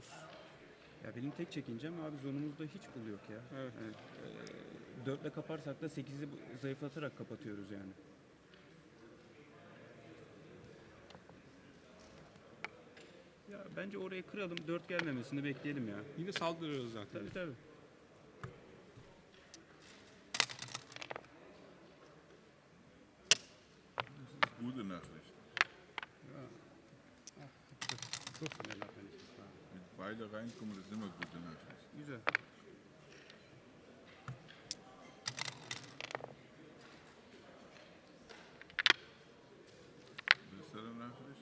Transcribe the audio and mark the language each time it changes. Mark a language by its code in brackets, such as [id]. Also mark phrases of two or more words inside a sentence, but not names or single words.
[tr] Ya benim tek çekincem abi zonumuzda hiç pul yok ya. Evet. Yani, 4'le kaparsak da 8'i zayıflatarak kapatıyoruz yani. Ya bence orayı kıralım, 4 gelmemesini bekleyelim ya. Yine saldırırız zaten. Tabii tabii. [de] Gute Nachricht. So schnell hat er nicht gefahren. Mit beide reinkommen, das ist immer gute Nachricht. [tr] Güzel. [de] Bessere Nachricht?